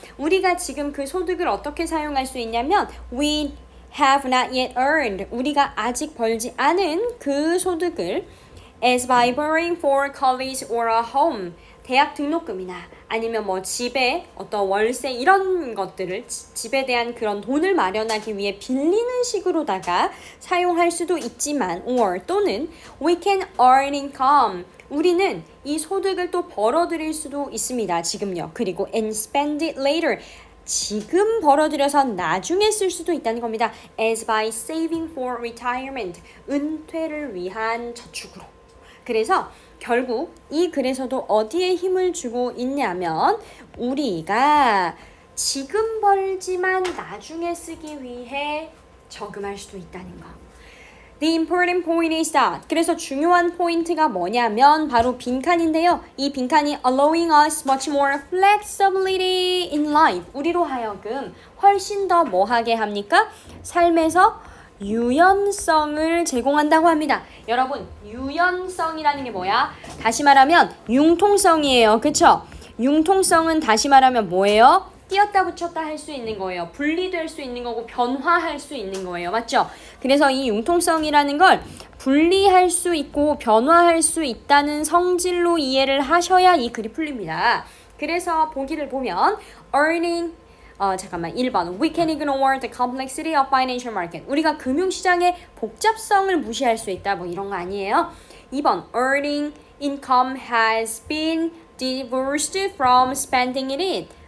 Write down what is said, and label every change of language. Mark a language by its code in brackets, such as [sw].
[ko] 우리가 지금 그 소득을 어떻게 사용할 수 있냐면 [en] we have not yet earned, [ko] 우리가 아직 벌지 않은 그 소득을 [en] as by borrowing for college or a home, [ko] 대학 등록금이나 아니면 뭐 집에 어떤 월세 이런 것들을 집에 대한 그런 돈을 마련하기 위해 빌리는 식으로다가 사용할 수도 있지만 or 또는 [en] we can earn income, [ko] 우리는 이 소득을 또 벌어들일 수도 있습니다. 지금요. 그리고 [en] and spend it later, [ko] 지금 벌어들여서 나중에 쓸 수도 있다는 겁니다. [en] as by saving for retirement, [ko] 은퇴를 위한 저축으로. 그래서 결국 이 글에서도 어디에 힘을 주고 있냐면 우리가 지금 벌지만 나중에 쓰기 위해 저금할 수도 있다는 거. [en] The important point is that, [ko] 그래서 중요한 포인트가 뭐냐면 바로 빈칸인데요. 이 빈칸이 [en] allowing us much more flexibility in life, [ko] 우리로 하여금 훨씬 더 뭐하게 합니까? 삶에서 유연성을 제공한다고 합니다. 여러분, 유연성이라는 게 뭐야? 다시 말하면 융통성이에요. 그쵸? 융통성은 다시 말하면 뭐예요? 띄었다 붙였다 할 수 있는 거예요. 분리될 수 있는 거고 변화할 수 있는 거예요. 맞죠? 그래서 이 융통성이라는 걸 분리할 수 있고 변화할 수 있다는 성질로 이해를 하셔야 이 글이 풀립니다. 그래서 보기를 보면 earning 1번 [en] We can ignore the complexity of financial market, [ko] 우리가 금융시장의 복잡성을 무시할 수 있다, 뭐 이런 거 아니에요. [en] 2번 Earning income has been divorced from spending it.